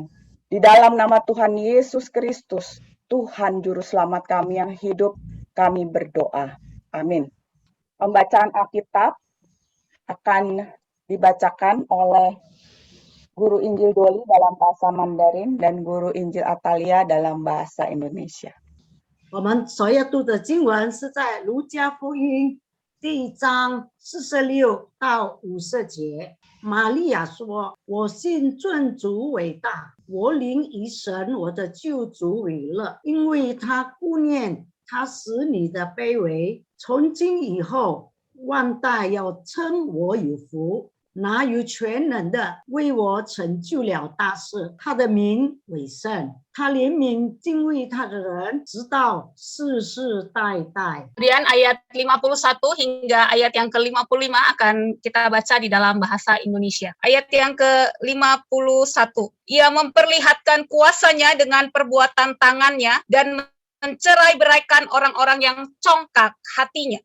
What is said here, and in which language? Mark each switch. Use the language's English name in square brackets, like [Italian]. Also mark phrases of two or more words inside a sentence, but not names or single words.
[Indonesian] Di dalam nama Tuhan Yesus Kristus, Tuhan Juru Selamat kami yang hidup, kami berdoa. Amin. Pembacaan Alkitab akan dibacakan oleh Guru Injil Doli dalam bahasa Mandarin dan Guru Injil Atalia dalam bahasa Indonesia. [Chinese] 我们所要读的经文是在路加福音第1章46到50节。玛利亚说：“我心尊主伟大，我灵以神我的救主为乐，因为他顾念他使你的卑微。从今以后，万代要称我有福。哪有全能的为我成就了大事，他的名为圣，他怜悯敬畏他的人，直到世世代代。” [Indonesian] Kemudian ayat 51 hingga ayat yang ke-55 akan kita baca di dalam bahasa Indonesia. Ayat yang ke-51. Ia memperlihatkan kuasanya dengan perbuatan tangannya dan mencerai-beraikan orang-orang yang congkak hatinya.